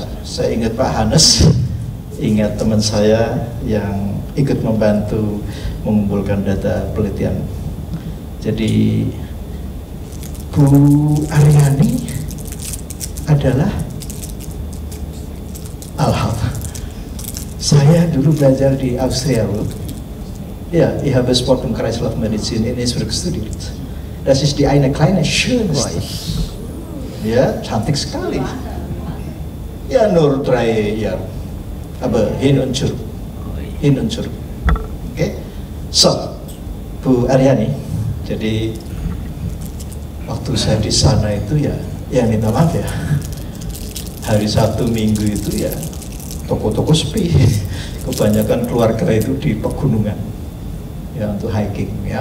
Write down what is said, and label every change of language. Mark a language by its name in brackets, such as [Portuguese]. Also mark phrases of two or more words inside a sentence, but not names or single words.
[Indonesian] Saya ingat Pak Hanes, ingat teman saya yang ikut membantu mengumpulkan data penelitian. Jadi Bu Aryani adalah Alhamdulillah. Saya dulu belajar di Austria, Bu. [German] Ja, ich habe Sport und Kreislaufmedizin in Innsbruck studiert. Das ist die eine kleine schönste. [Indonesian] Ya, cantik sekali. Ya, [German] nur 3 Jahre. Aber hin und zurück. [Indonesian] Oke. So, Bu Aryani, jadi waktu saya di sana itu ya minta maaf ya. Hari Sabtu Minggu itu ya toko-toko sepi. Kebanyakan keluarga itu di pegunungan ya untuk hiking ya.